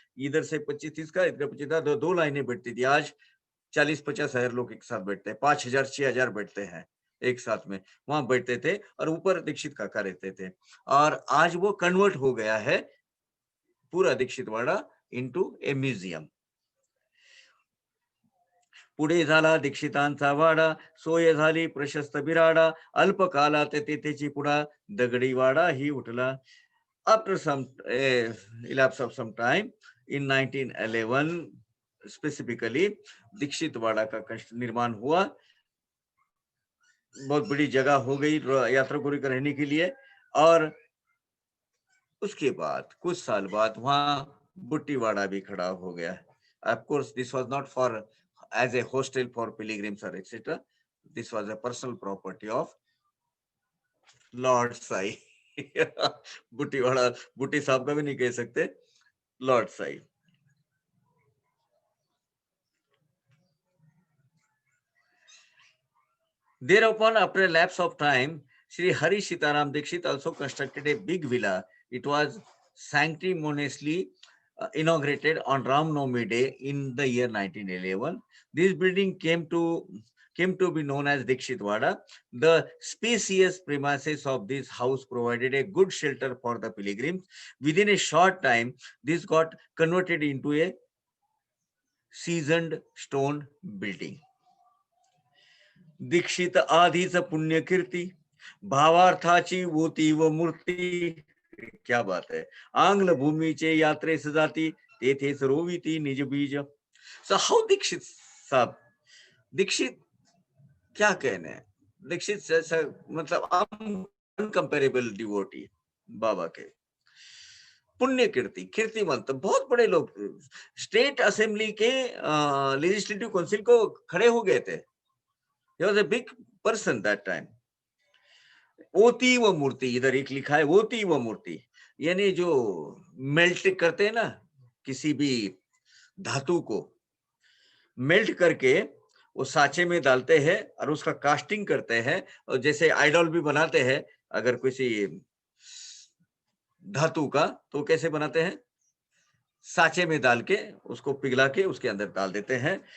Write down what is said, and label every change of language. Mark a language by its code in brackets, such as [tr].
[hi] इधर से 25-30 का, इधर 25 था, दो लाइनें बैठती थी। आज 40-50 हजार लोग एक साथ बैठते हैं, 5,000-6,000 बैठते हैं एक साथ में, वहां बैठते थे। और ऊपर दीक्षित काका रहते थे। और आज वो कन्वर्ट हो गया है पूरा दीक्षित वाड़ा [en] Into a museum. [mr] पुढे झाला दीक्षितांचा वाडा, सोय झाली प्रशस्त बिराडा, अल्पकालात तेथेची पुढा, दगडी वाडा ही उठला. [en] After some elapse of some time, in 1911 specifically [hi] Dixit वाड़ा का निर्माण हुआ। बहुत बड़ी जगह हो गई यात्रिकों के रहने के लिए। और उसके बाद कुछ साल बाद वहां बुट्टीवाड़ा भी खड़ा हो गया। [en] Of course this was not for as a hostel for pilgrims or etc. This was a personal property of Lord Sai. [hi] बुट्टीवाड़ा बुट्टी साहब का भी नहीं कह सकते, Lord Sai. [en] Thereupon, after a lapse of time, Sri Hari Sitaram Dikshit also constructed a big villa. It was sanctimoniously inaugurated on Ram Navami Day in the year 1911. This building came to be known as Dikshit Wada. The spacious premises of this house provided a good shelter for the pilgrims. Within a short time, this got converted into a seasoned stone building. [mr] Dikshit आधीच पुण्यकीर्ती, भावार्थाची होती व मूर्ती. [hi] क्या बात है. [mr] आंग्ल भूमीचे यात्रेस जाती, तेथेच रोविती निज बीज. [en] so how [hi] दीक्षित साहब, दीक्षित क्या कहने, दीक्षित मतलब [en] incomparable devotee [hi] बाबा के, पुण्य कीर्ति, कीर्तिमंत, बहुत बड़े लोग, स्टेट असेंबली के लेजिस्लेटिव काउंसिल को खड़े हो गए थे। [en] He was a big person that time. [hi] ओती व मूर्ति, इधर एक लिखा है ओती व मूर्ति, यानी जो मेल्ट करते हैं ना किसी भी धातु को, मेल्ट करके वो साँचे में डालते हैं और उसका कास्टिंग करते हैं, और जैसे आइडल भी बनाते हैं अगर किसी धातु का, तो कैसे बनाते हैं, साँचे में डाल के उसको पिघला के उसके अंदर डाल देते हैं।